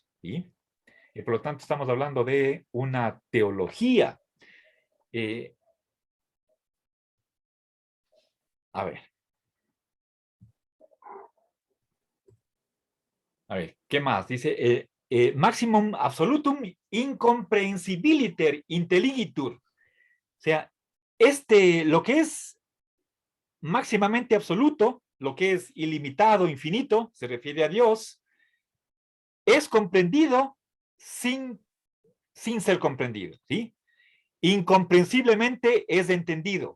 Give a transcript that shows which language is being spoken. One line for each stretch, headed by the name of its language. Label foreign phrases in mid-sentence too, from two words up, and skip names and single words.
Spanish: ¿Sí? Y por lo tanto estamos hablando de una teología. A ver. A ver, ¿qué más? Dice,
Latin: maximum absolutum incomprehensibiliter intelligitur.
Spanish: O sea, lo que es máximamente absoluto, lo que es ilimitado, infinito, se refiere a Dios, es comprendido sin ser comprendido, ¿sí? Incomprensiblemente es entendido.